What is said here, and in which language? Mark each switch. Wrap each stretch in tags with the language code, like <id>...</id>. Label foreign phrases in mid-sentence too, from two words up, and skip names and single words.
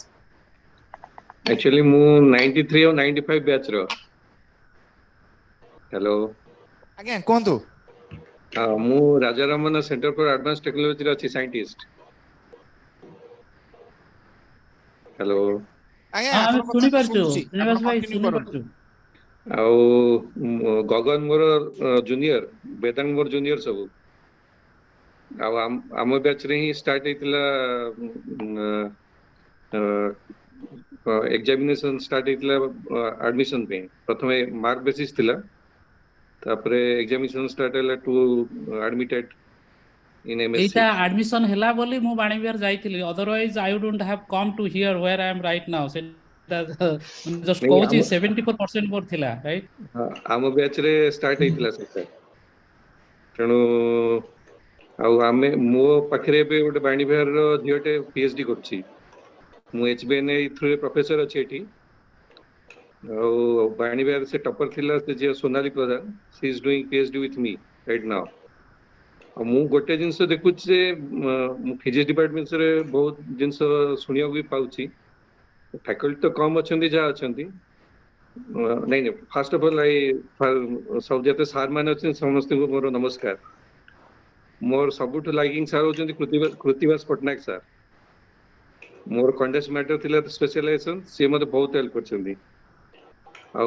<en>Actually, mu 93 or 95 batch ro. Hello. Again, kuntu.</en> <or>Mu Rajaramana Center for Advanced Technology ର ଅଛି scientist. Hello. ଆମେ ଶୁଣିପାରୁଛୁ ଶ୍ରୀନିବାସ ଭାଇ ଶୁଣିପାରୁଛୁ ଆଉ ଗଗନ ମୋର ଜୁନିୟର ବେଦାଙ୍ଗ ମୋର ଜୁନିୟର ସବୁ ଆଉ ଆମ ବ୍ୟାଚ୍ ରେ ହିଁ ଷ୍ଟାର୍ଟ ହେଇଥିଲା</or> <en>examination start</en> <or>ହେଇଥିଲା ଆଡମିସନ ପାଇଁ ପ୍ରଥମେ</or> <en>mark basis</en> <or>ଥିଲା ତାପରେ</or> <en>examination start</en> <or>ହେଲା</or> <en>to admitted in MSc.</en> <or>ଏଇଟା ଆଡମିସନ ହେଲା ବୋଲି ମୁଁ ବାଣୀବିହାର ଯାଇଥିଲି</or> <en>otherwise I wouldn't have come to here where I am right now.</en> <or>ସେଟା just କହୁଛି 74% ମୋର ଥିଲା right? ଆମ ବ୍ୟାଚ୍ ରେ ଷ୍ଟାର୍ଟ ହେଇଥିଲା ସେଟା ତେଣୁ ଆଉ ଆମେ ମୋ ପାଖରେ ଏବେ ଗୋଟେ ବାଣୀବିହାରର ଝିଅଟେ PhD କରୁଛି ମୁଁ HBNA ଥ୍ରୁରେ ପ୍ରଫେସର ଅଛି ଏଠି ଆଉ ବାଣୀବିହାର ସେ ଟପର ଥିଲା ସେ ଝିଅ ସୋନାଲି ପ୍ରଧାନ</or> <en>she is doing PhD with me right now.</en> <or>ମୁଁ ଗୋଟେ ଜିନିଷ ଦେଖୁଛି ଯେ ମୁଁ ଫିଜିକ୍ସ ଡିପାର୍ଟମେଣ୍ଟରେ ବହୁତ ଜିନିଷ ଶୁଣିବାକୁ ବି ପାଉଛି ଫ୍ୟାକଲ୍ଟି ତ କମ ଅଛନ୍ତି ଯାହା ଅଛନ୍ତି ନାଇଁ ନାଇଁ</or> <en>first of all</en> <or>ସବୁ ଯେତେ ସାର୍ ମାନେ ଅଛନ୍ତି ସମସ୍ତଙ୍କୁ ମୋର ନମସ୍କାର ମୋର ସବୁଠୁ ଲାଇକିଂ ସାର୍ ହଉଛନ୍ତି କୃତିବାସ ପଟ୍ଟନାୟକ ସାର୍ ମୋର</or> <en>condensed matter</en> <or>ଥିଲା ସ୍ପେଶାଲାଇଜେସନ ସିଏ ମୋତେ ବହୁତ ହେଲ୍ପ କରିଛନ୍ତି ଆଉ</or>